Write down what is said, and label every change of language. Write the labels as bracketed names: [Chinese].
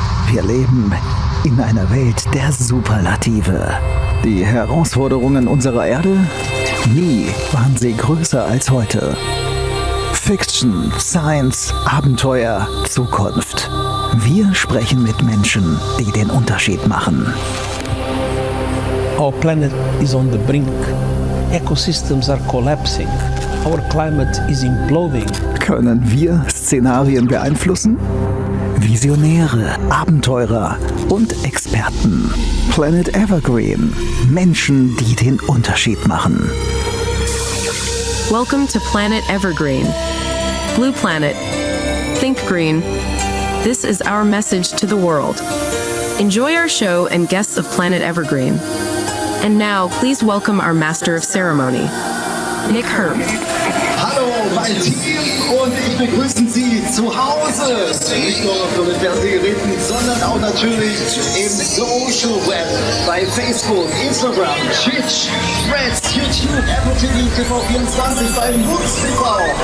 [German] Wir leben in einer Welt der Superlative. Die Herausforderungen unserer Erde? Nie waren sie größer als heute. [English] Fiction, Science, [German] Abenteuer, Zukunft. Wir sprechen mit Menschen, die den Unterschied machen. [English] Our planet is on the brink. Ecosystems are collapsing. Our climate is imploding. [German] Können wir Szenarien beeinflussen? Visionäre, Abenteurer und Experten. Planet Evergreen. Menschen, die den Unterschied machen. [English] Welcome to Planet Evergreen. Blue Planet. Think green. This is our message to the world. Enjoy our show and guests of Planet Evergreen. And now, please welcome our Master of Ceremony, Nick Herb. [German] Hallo, mein Team und ich begrüße Sie zu Hause. Nicht nur auf den Fernsehgeräten, sondern auch natürlich im Social Web. Bei Facebook, Instagram, Twitch, Threads, YouTube, Apple TV, TV24, bei Mutz TV.